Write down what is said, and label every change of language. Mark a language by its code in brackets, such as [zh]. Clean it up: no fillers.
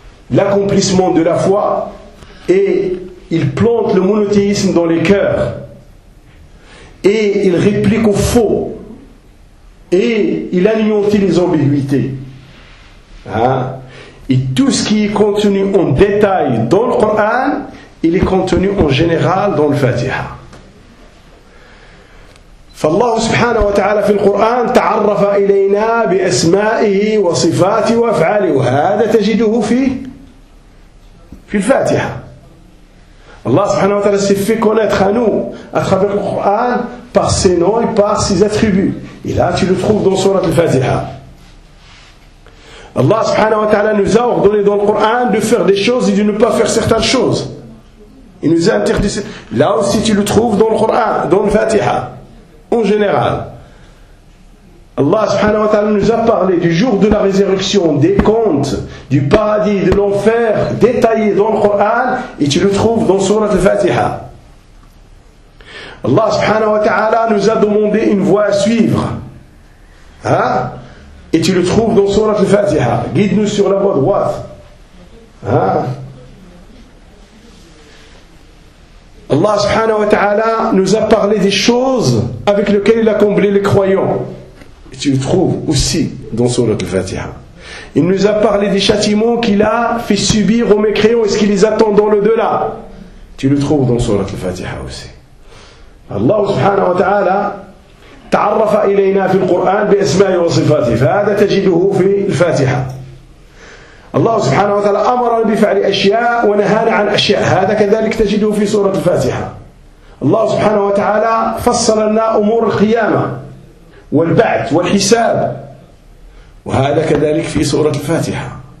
[fr] l'accomplissement de la foi et il plante le monothéisme dans les cœurs et il réplique au faux Et il anéantit les ambiguïtés. Hein? Et tout ce qui est contenu en détail dans le Coran, il est contenu en général dans le Fatiha. [ar] فالله سبحانه وتعالى في القرآن تعرف إلينا بأسمائه وصفاته وأفعاله. وهذا تجده في الفاتحة. الله سبحانه وتعالى سيفكونا تخانو أتخاف القرآن [fr] par ses noms et par ses attributs. Et là, tu le trouves dans Sourate al-Fatiha. Allah subhanahu wa ta'ala nous a ordonné dans le Coran de faire des choses et de ne pas faire certaines choses. Il nous a interdit. Là aussi, tu le trouves dans le Coran, dans le Fatiha, en général. Allah subhanahu wa ta'ala nous a parlé du jour de la résurrection, des contes, du paradis, de l'enfer, détaillé dans le Coran, et tu le trouves dans Sourate al-Fatiha. Allah subhanahu wa ta'ala nous a demandé une voie à suivre. Hein? Et tu le trouves dans Sourate al-Fatiha. Guide-nous sur la voie droite. Hein? Allah subhanahu wa ta'ala nous a parlé des choses avec lesquelles il a comblé les croyants. Et tu le trouves aussi dans Sourate al-Fatiha. Il nous a parlé des châtiments qu'il a fait subir aux mécréants et ce qui les attend dans le-delà. Tu le trouves dans Sourate al-Fatiha aussi. [ar] الله سبحانه وتعالى تعرف إلينا في القرآن بأسمائه وصفاته فهذا تجده في الفاتحة الله سبحانه وتعالى أمرنا بفعل أشياء ونهانا عن أشياء هذا كذلك تجده في سورة الفاتحة الله سبحانه وتعالى فصل لنا أمور القيامة والبعث والحساب وهذا كذلك في سورة الفاتحة